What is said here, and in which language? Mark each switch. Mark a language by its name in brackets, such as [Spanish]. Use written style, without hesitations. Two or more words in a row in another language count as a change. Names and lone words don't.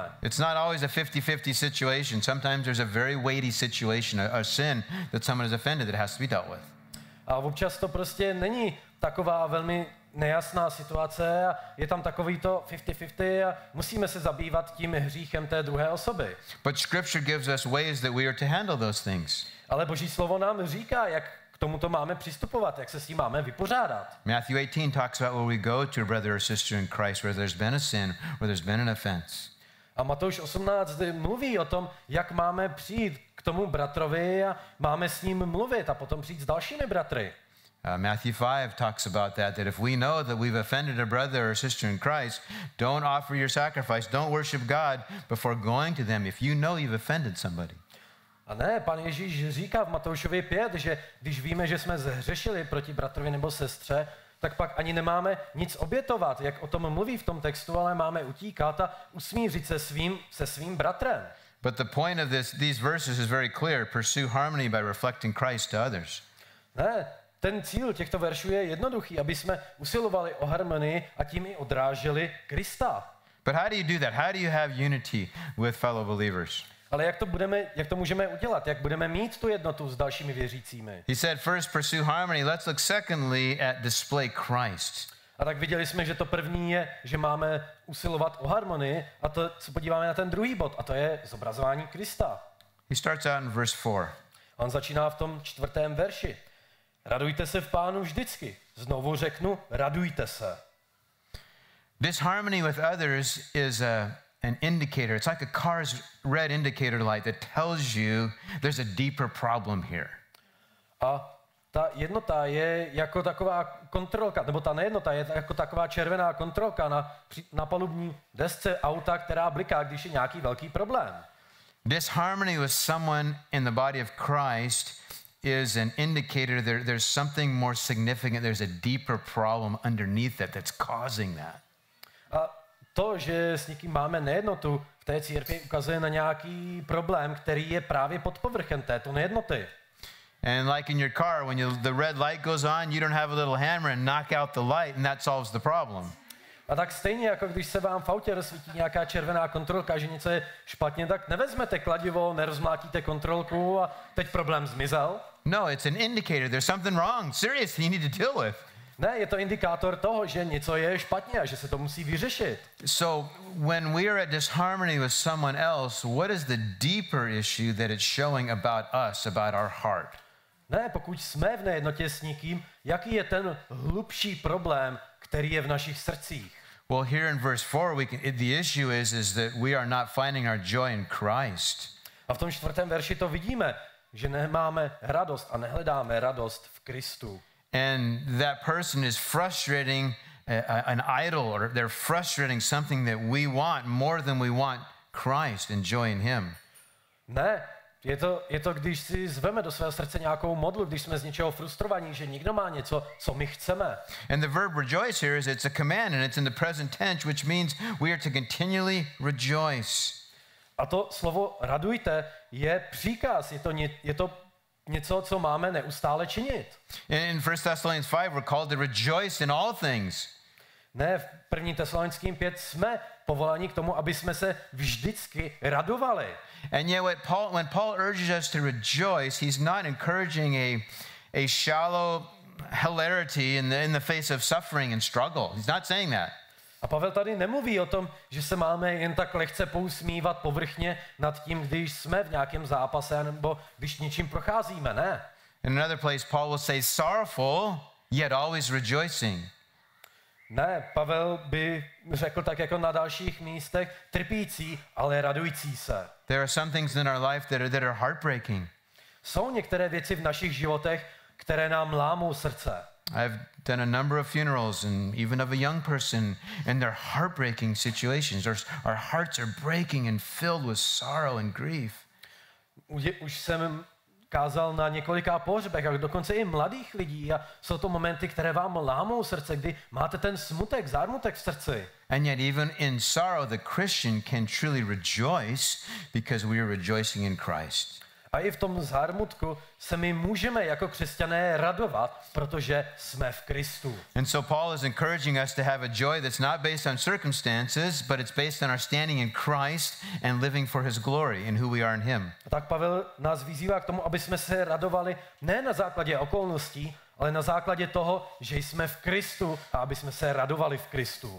[English] It's not always a 50-50 situation. Sometimes there's a very weighty situation, a sin that someone is offended that has to be dealt with. [Czech] A občas to prostě není taková velmi nejasná situace a je tam takový to 50-50 a musíme se zabývat tím hříchem té druhé osoby. [English] But Scripture gives us ways that we are to handle those things. [Czech] Ale Boží slovo nám říká, jak k tomuto máme přistupovat, jak se s tím máme vypořádat. [English] Matthew 18 talks about where we go to a brother or sister in Christ where there's been a sin, where there's been an offense. [Czech] A Matouš 18 mluví o tom, jak máme přijít k tomu bratrovi a máme s ním mluvit a potom přijít s dalšími bratry. [English] Matthew 5 talks about that if we know that we've offended a brother or sister in Christ, don't offer your sacrifice, don't worship God before going to them if you know you've offended somebody. [Czech] A ne, pan Ježíš říká v Matoušovi 5, že když víme, že jsme zhřešili proti bratrovi nebo sestře, tak pak ani nemáme nic obětovat, jak o tom mluví v tom textu, ale máme utíkat a usmířit se svým bratrem. [English] But the point of these verses is very clear. Pursue harmony by reflecting Christ to others. [Czech] Ne, ten cíl těchto veršů je jednoduchý, aby jsme usilovali o harmonii a tím i odráželi Krista. [English] But how do you do that? How do you have unity with fellow believers? [Czech] Ale jak to můžeme udělat? Jak budeme mít tu jednotu s dalšími věřícími? [English] He said, first pursue harmony. Let's look secondly at display Christ. [Czech] A tak viděli jsme, že to první je, že máme usilovat o harmonii a to se podíváme na ten druhý bod a to je zobrazování Krista. [English] He starts out in verse 4. [Czech] On začíná v tom 4. verši. Radujte se v Pánu vždycky. Znovu řeknu, radujte se. [English] Disharmony with others is an indicator. It's like a car's red indicator light that tells you there's a deeper problem here. [Czech] A ta jednota je jako taková kontrolka, nebo ta nejednota je jako taková červená kontrolka na palubní desce auta, která bliká, když je nějaký velký problém. [English] Disharmony with someone in the body of Christ is an indicator there's something more significant. There's a deeper problem underneath that's causing that. [Czech] A to, že s někým máme nejednotu v té církvi, ukazuje na nějaký problém, který je právě pod povrchem této nejednoty. [English] And like in your car, when the red light goes on, you don't have a little hammer and knock out the light, and that solves the problem. [Czech] A tak stejně, jako když se vám v autě rozsvítí nějaká červená kontrolka, že něco je špatně, tak nevezmete kladivo, nerozmlátíte kontrolku a teď problém zmizel. [English] No, it's an indicator. There's something wrong. Seriously, you need to deal with. [Czech] Ne, je to indikátor toho, že něco je špatně a že se to musí vyřešit. [English] So when we are at disharmony with someone else, what is the deeper issue that it's showing about us, about our heart? [Czech] Ne, pokud jsme v nejednotě s někým, jaký je ten hlubší problém, který je v našich srdcích? [English] Well, here in verse 4, the issue is that we are not finding our joy in Christ. [Czech] A v tom 4. verši to vidíme, že nemáme radost a nehledáme radost v Kristu. [English] And that person is frustrating an idol, or they're frustrating something that we want more than we want Christ and joy in Him. [Czech] Ne, je to, když si zveme do svého srdce nějakou modlu, když jsme z něčeho frustrovaní, že někdo má něco, co my chceme. [English] And the verb rejoice here it's a command, and it's in the present tense, which means we are to continually rejoice. [Czech] A to slovo radujte je příkaz, je to něco, co máme neustále činit. [English] In 1 Thessalonians 5, we're called to rejoice in all things. [Czech] Ne, v 1. Tesalonickým 5 jsme povoláni k tomu, aby jsme se vždycky radovali. [English] And yet when Paul urges us to rejoice, he's not encouraging a shallow hilarity in the face of suffering and struggle. He's not saying that. [Czech] A Pavel tady nemluví o tom, že se máme jen tak lehce pousmívat povrchně nad tím, když jsme v nějakém zápase nebo když něčím procházíme, ne. [English] In another place, Paul will say sorrowful, yet always rejoicing. [Czech] Ne, Pavel by řekl tak jako na dalších místech, trpící, ale radující se. [English] There are some things in our life that are heartbreaking. [Czech] Jsou některé věci v našich životech, které nám lámou srdce. [English] I've done a number of funerals, and even of a young person, and they're heartbreaking situations. Our hearts are breaking and filled with sorrow and grief. [Czech] Už jsem kázal na několika pohřbech, a dokonce i mladých lidí, a jsou to momenty, které vám lámou srdce, kdy máte ten smutek, zármutek v srdci. [English] And yet even in sorrow, the Christian can truly rejoice because we are rejoicing in Christ. [Czech] A i v tom zármutku se my můžeme jako křesťané radovat, protože jsme v Kristu. [English] And so Paul is encouraging us to have a joy that's not based on circumstances, but it's based on our standing in Christ and living for his glory and who we are in him. [Czech] A tak Pavel nás vyzývá k tomu, aby jsme se radovali ne na základě okolností, ale na základě toho, že jsme v Kristu a aby jsme se radovali v Kristu.